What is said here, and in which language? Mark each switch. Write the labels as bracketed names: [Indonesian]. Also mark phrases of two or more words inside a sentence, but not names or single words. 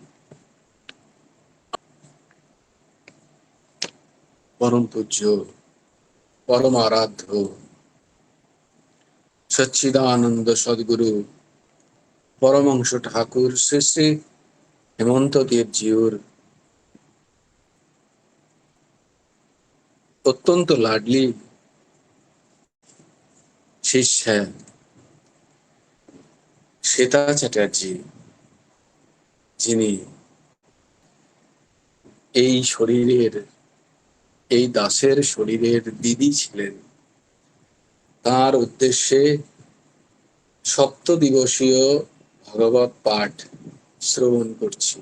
[Hindi] परम पूज्य परम आराध्य सच्चिदानंद सदगुरु परमहंस ठाकुर श्री श्री हेमंत देव जिउर अत्यंत लाडली शिष्य है श्वेता चैटार्जी, [Bangla] যিনি এই শরীরের এই দাসের শরীরের দিদি ছিলেন, তার উদ্দেশ্যে সপ্তদিবসীয় ভগবত পাঠ শ্রবণ করছি।